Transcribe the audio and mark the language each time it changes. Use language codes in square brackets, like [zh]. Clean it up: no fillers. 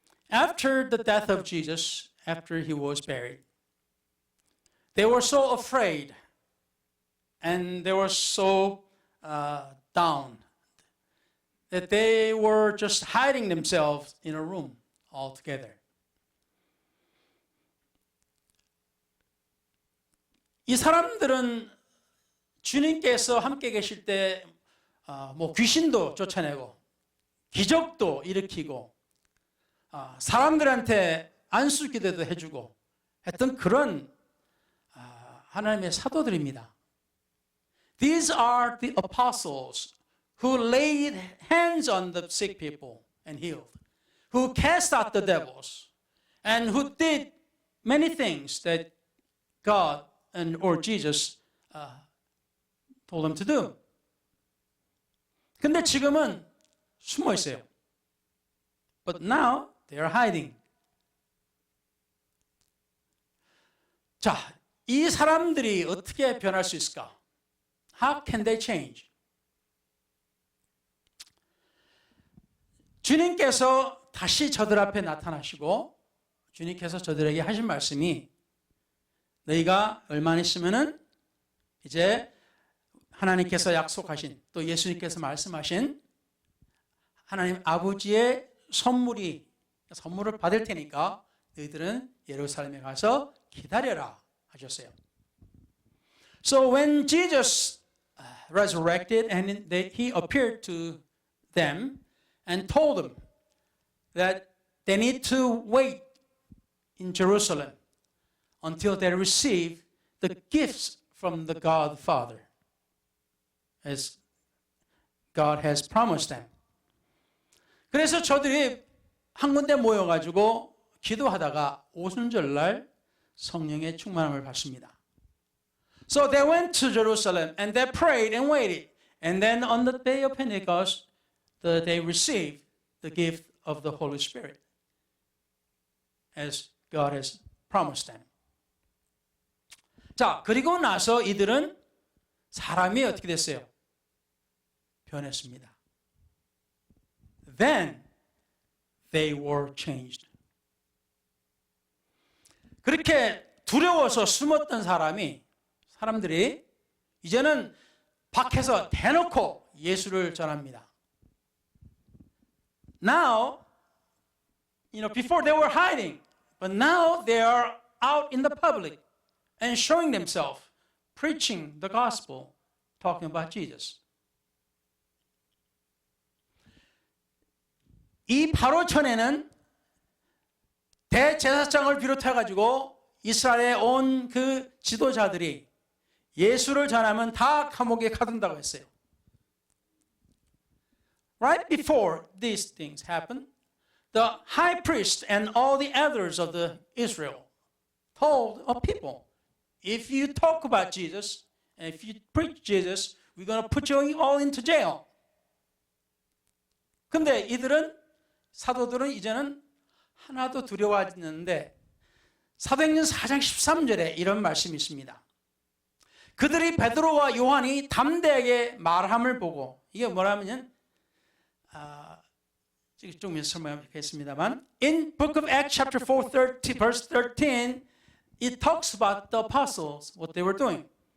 [en] After the death of Jesus, after he was buried, they were so afraid and they were so down that they were just hiding themselves in a room altogether. [ko] 이 사람들은 주님께서 함께 계실 때 귀신도 쫓아내고 기적도 일으키고 사람들한테 안수기도도 해주고 했던 그런 하나님의 사도들입니다. [en] These are the apostles who laid hands on the sick people and healed, who cast out the devils, and who did many things that God or Jesus told them to do. [ko] 근데 지금은 숨어 있어요. [en] But now they are hiding. [ko] 자, 이 사람들이 어떻게 변할 수 있을까? [en] How can they change? [ko] 주님께서 다시 저들 앞에 나타나시고 주님께서 저들에게 하신 말씀이 너희가 얼마나 있으면은 이제 하나님께서 약속하신 또 예수님께서 말씀하신 하나님 아버지의 선물을 받을 테니까 너희들은 예루살렘에 가서 기다려라 하셨어요. [en] So when Jesus resurrected and he appeared to them and told them that they need to wait in Jerusalem until they receive the gifts from the God Father, as God has promised them. [ko] 그래서 저들이 한 군데 모여가지고 기도하다가 오순절날 성령의 충만함을 받습니다. [en] So they went to Jerusalem and they prayed and waited. And then on the day of Pentecost, they received the gift of the Holy Spirit, as God has promised them. [ko] 자, 그리고 나서 이들은 사람이 어떻게 됐어요? 변했습니다. [en] Then they were changed. [ko] 그렇게 두려워서 숨었던 사람들이 이제는 밖에서 대놓고 예수를 전합니다. [en] Now, before they were hiding, but now they are out in the public and showing themselves, preaching the gospel, talking about Jesus. [ko] 이 바로 전에는 대제사장을 비롯해가지고 이스라엘에 온 그 지도자들이 예수를 전하면 다 감옥에 가둔다고 했어요. [en] Right before these things happened, the high priest and all the elders of the Israel told the people, if you talk about Jesus, and if you preach Jesus, we're going to put you all into jail. [ko] 근데 사도들은 이제는 하나도 두려워하지 않는데 사도행전 4장 13절에 이런 말씀이 있습니다. 그들이 베드로와 요한이 담대하게 말함을 보고, 이게 뭐라면은 좀 설명하겠습니다만, [en] in book of Acts chapter 4 verse 13 it talks about the apostles, what they were doing.